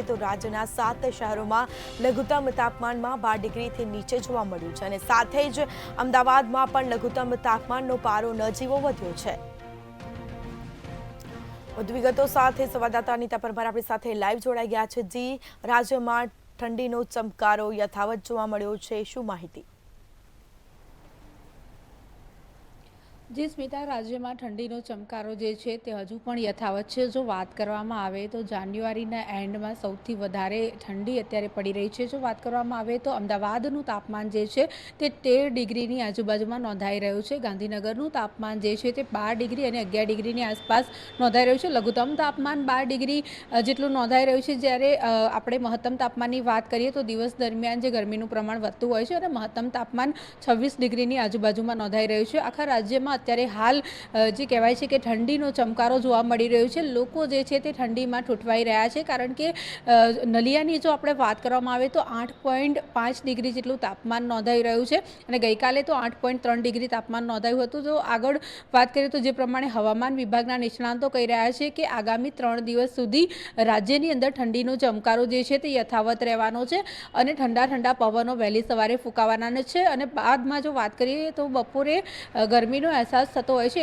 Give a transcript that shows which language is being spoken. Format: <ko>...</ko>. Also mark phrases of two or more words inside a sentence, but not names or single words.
<gu>તો રાજ્યના 7 શહેરોમાં લઘુત્તમ તાપમાનમાં 12 ડિગ્રીથી નીચે જોવા મળ્યું છે અને સાથે જ અમદાવાદમાં પણ લઘુત્તમ તાપમાનનો પારો નજીવો વધ્યો છે। વધુ વિગતો સાથે સંવાદદાતા અનિતા પરમાર આપણી સાથે લાઈવ જોડાઈ ગયા છે। જી, રાજ્યમાં ઠંડીનો ચમકારો યથાવત જોવા મળ્યો છે, શું માહિતી? જી સ્મિતા, રાજ્ય માં ઠંડી ચમકારો જે છે તે હજુ પણ યથાવત છે। જો વાત કરવામાં આવે તો જાન્યુઆરીના એન્ડ માં સૌથી વધારે ઠંડી અત્યારે પડી રહી છે। જો વાત કરવામાં આવે તો અમદાવાદનું તાપમાન જે છે તે 13 ડિગ્રીની આજુબાજુમાં નોંધાઈ રહ્યું છે। ગાંધીનગરનું તાપમાન જે છે તે 12 ડિગ્રી અને 11 ડિગ્રીની આસપાસ નોંધાઈ રહ્યું છે। લઘુત્તમ તાપમાન 12 ડિગ્રી જેટલું નોંધાઈ રહ્યું છે। જ્યારે આપણે મહત્તમ તાપમાનની વાત કરીએ તો દિવસ દરમિયાન જે ગરમીનું પ્રમાણ વધતું હોય છે અને મહત્તમ તાપમાન 26 ડિગ્રીની આજુબાજુમાં નોંધાઈ રહ્યું છે। આખા રાજ્યમાં અત્યારે હાલ જે કહેવાય છે કે ઠંડીનો ચમકારો જોવા મળી રહ્યો છે। લોકો જે છે તે ઠંડીમાં ઠૂંઠવાઈ રહ્યા છે, કારણ કે નલિયાની જો આપણે વાત કરવામાં આવે તો 8.5 ડિગ્રી જેટલું તાપમાન નોંધાઈ રહ્યું છે અને ગઈકાલે તો 8.3 ડિગ્રી તાપમાન નોંધાયું હતું। તો આગળ વાત કરીએ તો જે પ્રમાણે હવામાન વિભાગના નિષ્ણાંતો કહી રહ્યા છે કે આગામી 3 દિવસ સુધી રાજ્યની અંદર ઠંડીનો ચમકારો જે છે તે યથાવત રહેવાનો છે અને ઠંડા ઠંડા પવનો વહેલી સવારે ફૂંકાવાના છે અને બાદમાં જો વાત કરીએ તો બપોરે ગરમીનો અહેસાસ થતો હોય છે।</gu>